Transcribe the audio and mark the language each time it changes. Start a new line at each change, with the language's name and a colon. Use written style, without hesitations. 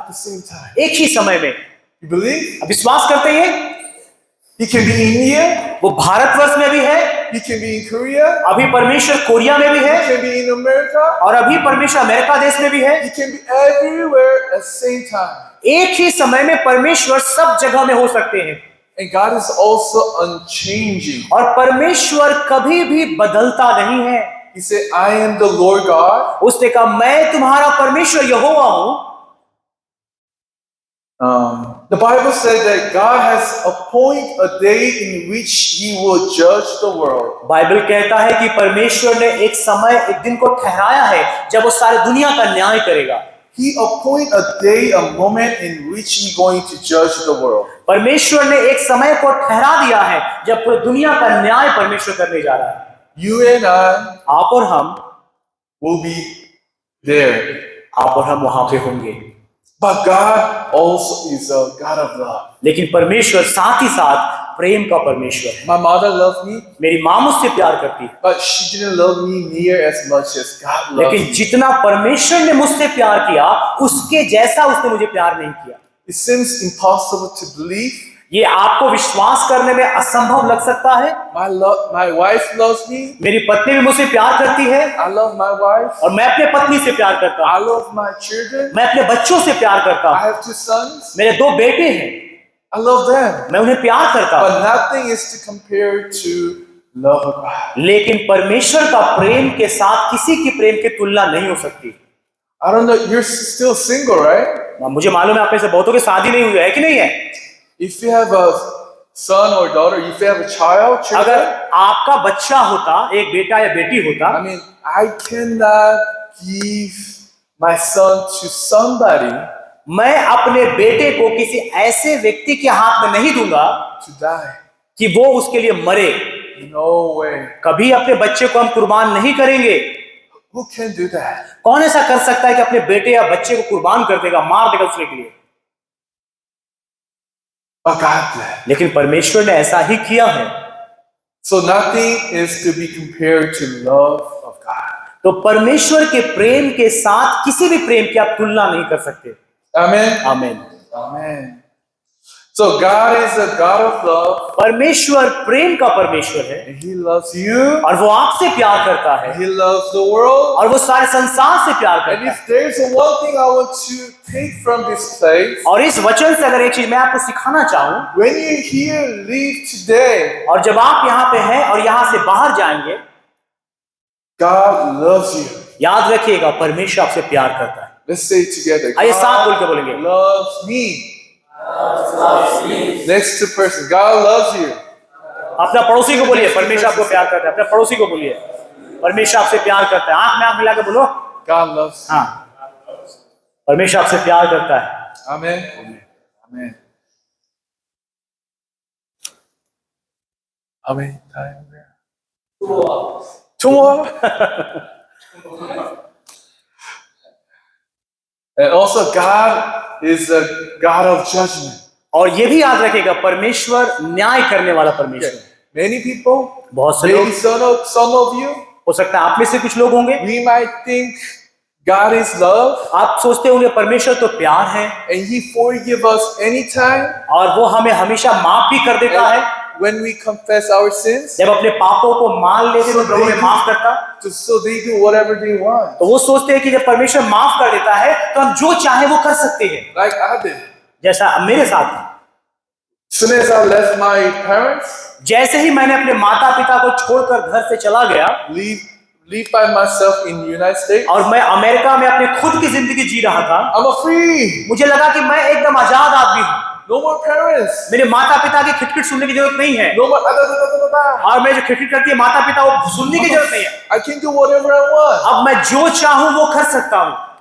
English: at the same time.
Hindi: एक ही समय में।
English: You believe?
Hindi: विश्वास करते हैं?
English: He can be in India.
Hindi: वो भारतवर्ष में भी है,
English: He can be in Korea.
Hindi: अभी परमेश्वर कोरिया में भी
English: He
Hindi: है
English: can be in America.
Hindi: और अभी परमेश्वर अमेरिका देश में भी है।
English: He can be everywhere at the same time.
Hindi: एक ही समय में परमेश्वर सब जगह में हो सकते हैं
English: And God is also unchanging.
Hindi: और परमेश्वर कभी भी बदलता नहीं है।
English: He said, I am the Lord God.
Hindi: उसने कहा मैं तुम्हारा परमेश्वर यहोवा हूं।
English: The Bible said that God has appointed a day in which He will judge the world.
Hindi: Bible कहता है कि परमेश्वर ने एक समय एक दिन को ठहराया है जब वो सारी दुनिया का न्याय करेगा।
English: He appoint a day, a moment in which He going to judge the world.
Hindi: परमेश्वर ने एक समय को ठहरा दिया है जब पूरी दुनिया का न्याय परमेश्वर करने जा रहा है।
English: You and I
Hindi: आप और हम
English: will be there.
Hindi: आप और हम वहां पे होंगे।
English: But God also is a God of love.
Hindi: लेकिन परमेश्वर साथ ही साथ प्रेम का परमेश्वर है।
English: My mother loved me,
Hindi: मेरी माँ मुझसे प्यार करती है,
English: but she didn't love me near as much as God loved
Hindi: लेकिन
English: me.
Hindi: जितना परमेश्वर ने मुझसे प्यार किया उसके जैसा उसने मुझे प्यार नहीं किया।
English: It seems impossible to believe.
Hindi: ये आपको विश्वास करने में असंभव लग सकता है।
English: My wife loves me.
Hindi: मेरी पत्नी भी मुझसे प्यार करती है
English: I love my wife.
Hindi: और मैं अपने पत्नी से प्यार करता
English: I
Hindi: हूँ।
English: love my children.
Hindi: मैं अपने बच्चों से प्यार करता
English: I
Hindi: हूँ।
English: have 2 sons.
Hindi: मेरे 2 बेटे हैं,
English: I love them.
Hindi: मैं उन्हें प्यार करता हूँ।
English: But nothing is to compare to love of God.
Hindi: लेकिन परमेश्वर का प्रेम के साथ किसी की प्रेम की तुलना नहीं हो सकती।
English: I don't know, you're still single, right?
Hindi: मुझे मालूम है आप में से बहुतों की शादी नहीं हुई है कि नहीं है?
English: If you have a son or daughter, if you have a child,
Hindi: अगर
English: children,
Hindi: आपका बच्चा होता, एक बेटा या बेटी होता,
English: I mean, I cannot give my son to somebody
Hindi: मैं अपने बेटे को किसी ऐसे व्यक्ति के हाथ में नहीं दूंगा
English: to die.
Hindi: कि वो उसके लिए मरे।
English: No way.
Hindi: कभी अपने बच्चे को हम कुर्बान नहीं करेंगे।
English: Who can do that?
Hindi: कौन ऐसा कर सकता है कि अपने बेटे या बच्चे को कुर्बान कर देगा, मार देगा उसके लिए?
English: But God did.
Hindi: लेकिन परमेश्वर ने ऐसा ही किया है।
English: So nothing is to be compared to love of God.
Hindi: तो परमेश्वर के प्रेम के साथ किसी भी प्रेम की आप तुलना नहीं कर सकते।
English: Amen?
Hindi: आमीन।
English: Amen. So God is a God of love.
Hindi: परमेश्वर प्रेम का परमेश्वर है
English: And He loves you.
Hindi: और वो आपसे प्यार करता है
English: He loves the world.
Hindi: और वो सारे संसार से प्यार
English: And
Hindi: करता है।
English: if there's one thing I want to take from this place,
Hindi: और इस वचन से अगर एक चीज मैं आपको सिखाना चाहूं,
English: when you here leave today,
Hindi: और जब आप यहाँ पे हैं और यहाँ से बाहर जाएंगे,
English: God loves you.
Hindi: याद रखिएगा परमेश्वर आपसे प्यार करता है।
English: Let's say it together.
Hindi: आइए साथ बोल के बोलेंगे,
English: Loves me. Next to person, God loves you.
Hindi: अपना पड़ोसी को बोलिए परमेश्वर आपको प्यार करता है। अपने पड़ोसी को बोलिए परमेश्वर आपसे प्यार करता है। आंख में आंख मिला के बोलो,
English: God loves you.
Hindi: हाँ, परमेश्वर आपसे प्यार करता है।
English: Amen. Amen. How many times? 2 more. And also, God is a God of judgment.
Hindi: और ये भी याद रखिएगा परमेश्वर न्याय करने वाला परमेश्वर है।
English: Many people,
Hindi: बहुत से
English: maybe
Hindi: लोग,
English: some of you,
Hindi: हो सकता है आप में से कुछ लोग होंगे,
English: we might think God is love
Hindi: आप सोचते होंगे परमेश्वर तो प्यार है
English: and He forgive us anytime
Hindi: और वो हमें हमेशा माफ भी कर देता है।
English: when we confess our sins.
Hindi: जब अपने पापों को मान लेते तो प्रभु हमें माफ करता।
English: So they do whatever they want.
Hindi: तो वो सोचते हैं कि जब परमेश्वर माफ कर देता है तो हम जो चाहे वो कर सकते हैं,
English: Like I did.
Hindi: जैसा मेरे साथ।
English: As soon as I left my parents,
Hindi: जैसे ही मैंने अपने माता पिता को छोड़कर घर से चला गया
English: leave by myself in the United States,
Hindi: और मैं अमेरिका में अपने खुद की जिंदगी जी रहा था,
English: I'm a free.
Hindi: मुझे लगा कि मैं एकदम आजाद आदमी हूँ।
English: No more parents.
Hindi: मेरे माता पिता की खिटखिट सुनने की जरूरत नहीं है
English: No more.
Hindi: और मैं जो खिटखिट करती है माता पिता वो सुनने की जरूरत नहीं है।
English: I can do whatever I want.
Hindi: अब मैं जो चाहूं वो कर सकता हूं।